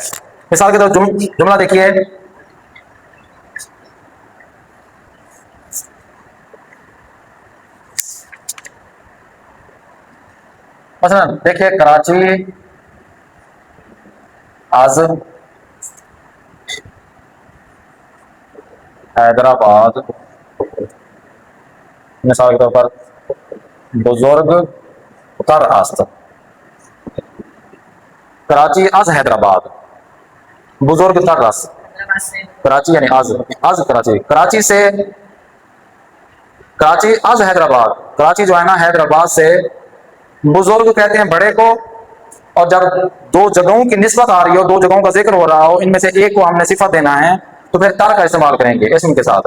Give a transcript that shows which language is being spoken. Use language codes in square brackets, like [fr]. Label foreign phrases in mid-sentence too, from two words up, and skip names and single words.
[ur] مثال کے طور جملہ دیکھیے، مثلا دیکھیے کراچی [fa] از حیدرآباد، [ur] مثال کے طور پر [fa] بزرگ تر است، کراچی از حیدرآباد بزرگ تر است، کراچی یعنی از کراچی، کراچی سے، [ur] کراچی از حیدرآباد، کراچی جو ہے نا حیدرآباد سے، بزرگ کہتے ہیں بڑے کو، اور جب دو جگہوں کی نسبت آ رہی ہو، دو جگہوں کا ذکر ہو رہا ہو، ان میں سے ایک کو ہم نے صفت دینا ہے تو پھر تر کا استعمال کریں گے اسم کے ساتھ۔